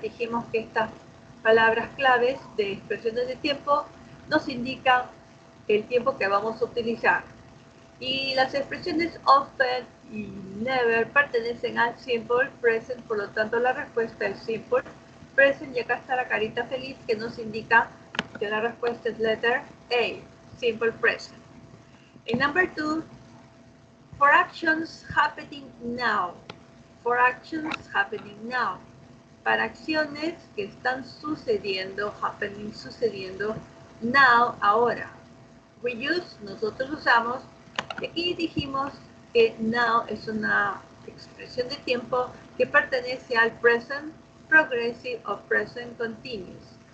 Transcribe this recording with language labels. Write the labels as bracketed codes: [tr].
[es] Dijimos que estas palabras claves de expresiones de tiempo nos indican el tiempo que vamos a utilizar. Y las expresiones often y never pertenecen al simple present, por lo tanto la respuesta es simple present, y acá está la carita feliz que nos indica que la respuesta es letter A, simple present. [en] And number 2, for actions happening now. For actions happening now. [es] Para acciones que están sucediendo, happening, sucediendo, now, ahora. [en] We use, [es] nosotros usamos, y aquí dijimos que now es una expresión de tiempo que pertenece al present progressive o present continuous.